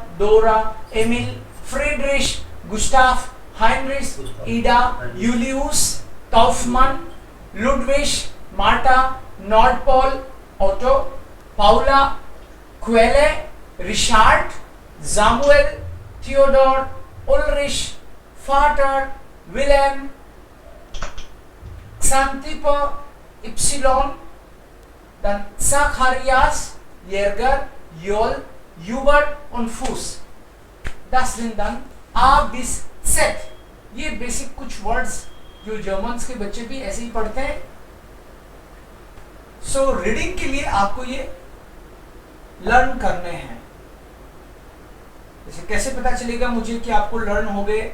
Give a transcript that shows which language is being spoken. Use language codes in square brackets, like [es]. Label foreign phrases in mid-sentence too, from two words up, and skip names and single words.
[de] Dora, Emil, Friedrich, Gustav, Heinrich, Ida, Julius, Kaufmann, Ludwig, Martha, Nordpol, Otto, Paula, Quelle, Richard, Samuel, Theodor, Ulrich, Vater, Wilhelm, Xantippe, Y, dann Zacharias, Jäger, Joel, Hubert und Fuß. Das sind dann A bis Z. [hi] ये बेसिक कुछ वर्ड्स जो जर्मन्स के बच्चे भी ऐसे ही पढ़ते हैं. [en] so reading [hi] के लिए आपको ये लर्न करने हैं. जैसे कैसे पता चलेगा मुझे कि आपको लर्न हो गए?